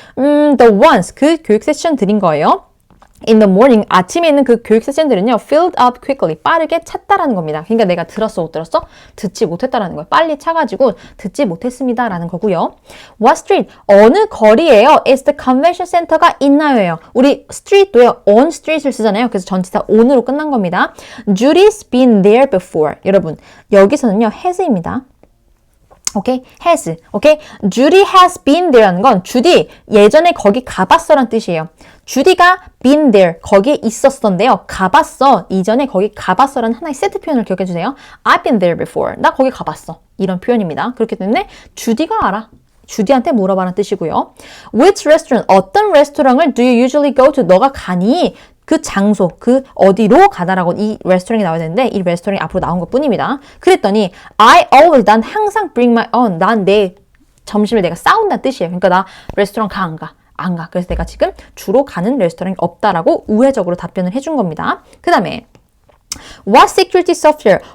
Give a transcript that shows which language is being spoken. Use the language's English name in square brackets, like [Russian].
[English] The ones [Korean] 그 교육 세션 드린 거예요. [English] In the morning [Korean] 아침에 있는 그 교육 세션들은요 [English] filled up quickly [Korean] 빠르게 찼다라는 겁니다. 그러니까 내가 들었어 못 들었어? 듣지 못했다라는 거예요. 빨리 차가지고 듣지 못했습니다 라는 거고요. [English] What street [Korean] 어느 거리예요? [English] Is the convention center가 [Korean] 있나요예요. 우리 street도요 [English] on street [Korean] 을 쓰잖아요. 그래서 전치사 on으로 끝난 겁니다. [English] Judy's been there before. [Korean] 여러분 여기서는요 has입니다. 오케이, has. 오케이, [English] Judy has been there [Korean] 라는 건 주디 예전에 거기 가봤어란 뜻이에요. 주디가 [English] been there [Korean] 거기에 있었던데요. 가봤어. 이전에 거기 가봤어라는 하나의 세트 표현을 기억해 주세요. [English] I've been there before. [Korean] 나 거기 가봤어. 이런 표현입니다. 그렇기 때문에 주디가 알아. 주디한테 물어봐라는 뜻이고요. [English] Which restaurant? [Korean] 어떤 레스토랑을 [English] do you usually go to? [Korean] 너가 가니? 그 장소, 그 어디로 가다라고 이 레스토랑이 나와야 되는데 이 레스토랑이 앞으로 나온 것 뿐입니다. 그랬더니 [English] I always, [Korean] 난 항상 [English] bring my own, [Korean] 난 내 점심을 내가 싸운다는 뜻이에요. 그러니까 나 레스토랑 가, 안 가? 안 가. 그래서 내가 지금 주로 가는 레스토랑이 없다라고 우회적으로 답변을 해준 겁니다. [English] 그 다음에 What security software?